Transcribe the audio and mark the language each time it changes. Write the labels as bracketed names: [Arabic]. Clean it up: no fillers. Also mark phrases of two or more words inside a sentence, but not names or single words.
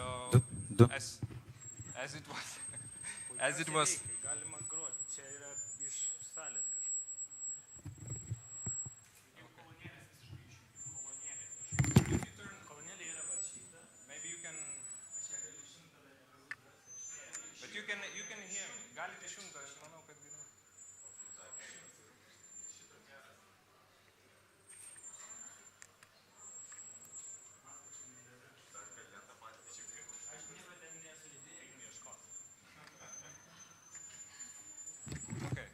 [English] So as it was, as it was. Maybe you can, but you can hear me. [Lithuanian] Galite išjungti, aš manau, kad geriau. [English] Okay.